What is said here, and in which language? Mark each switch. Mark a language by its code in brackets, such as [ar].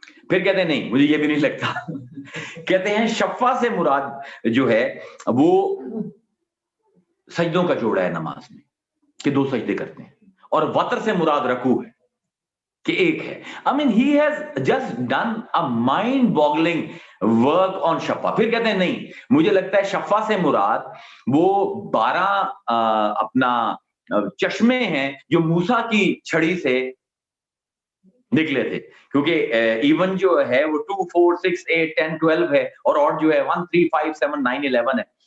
[ur] پھر کہتے ہیں نہیں، مجھے یہ بھی نہیں لگتا. کہتے ہیں شفا سے مراد جو ہے وہ سجدوں کا جوڑا ہے نماز میں کہ 2 سجدے کرتے ہیں، اور وتر سے مراد رکوع ہے کہ 1 ہے. [en] I mean he has just done a mind boggling work on Shifa. [ur] پھر کہتے ہیں نہیں، مجھے لگتا ہے شفا سے مراد وہ 12 اپنا چشمے ہیں جو موسیٰ کی چھڑی سے نکلے تھے، کیونکہ ایون جو ہے وہ 2 4 6 8 10 12 ہے، اور جو ہے 1 3 5 7 9 11 ہے.